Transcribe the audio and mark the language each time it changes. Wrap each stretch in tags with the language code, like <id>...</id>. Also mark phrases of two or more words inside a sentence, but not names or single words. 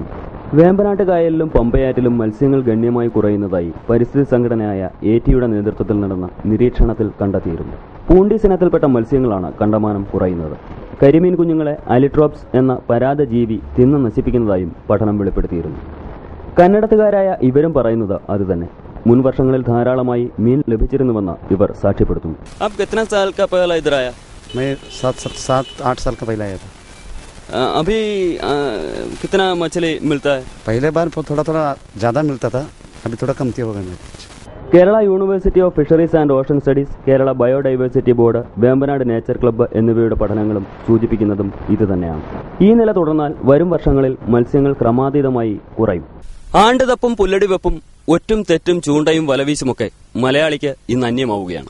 <ml>വേമ്പനാട്ട് കായലിലും പമ്പയാറ്റിലും മത്സ്യങ്ങൾ ഗണ്യമായി കുറയുന്നതായി പരിസ്ഥിതി സംഘടനയായ ATയുടെ നേതൃത്വത്തിൽ നടന്ന നിരീക്ഷണത്തിൽ കണ്ടെത്തിയിരുന്നു. പൂണ്ടീസ് ഇനത്തിൽപ്പെട്ട മത്സ്യങ്ങളാണ് കണ്ടമാനം കുറയുന്നത്. കരിമീൻ കുഞ്ഞുങ്ങളെ അലിട്രോപ്സ് എന്ന പരാദജീവി തിന്ന് നശിപ്പിക്കുന്നതായും പഠനം വെളിപ്പെടുത്തിയിരുന്നു. കന്നഡത്തുകാരായ ഇവരും പറയുന്നത് അതുതന്നെ. മുൻ വർഷങ്ങളിൽ ധാരാളമായി മീൻ ലഭിച്ചിരുന്നുവെന്ന് ഇവർ സാക്ഷ്യപ്പെടുത്തുന്നു.</ml> <hi>मैं 7-8 साल का पहले आया था। अभी कितना मछली मिलता है? पहले बार थोड़ा ज़्यादा मिलता था, अभी थोड़ा कमती हो गया।</hi> <ml>കേരള യൂണിവേഴ്സിറ്റി ഓഫ് ഫിഷറീസ് ആൻഡ് ഓഷൻ സ്റ്റഡീസ്, കേരള ബയോഡൈവേഴ്സിറ്റി ബോർഡ്, വേമ്പനാട് നേച്ചർ ക്ലബ്ബ് എന്നിവയുടെ പഠനങ്ങളും സൂചിപ്പിക്കുന്നതും ഇതുതന്നെയാണ്. ഈ നില തുടർന്നാൽ വരും വർഷങ്ങളിൽ മത്സ്യങ്ങൾ ക്രമാതീതമായി കുറയും. ആണ്ടുതപ്പും പുല്ലടിവെപ്പും ഒറ്റും തെറ്റും ചൂണ്ടയും വലവീശുമൊക്കെ മലയാളിക്ക് ഇന്ന് അന്യമാവുകയാണ്.</ml>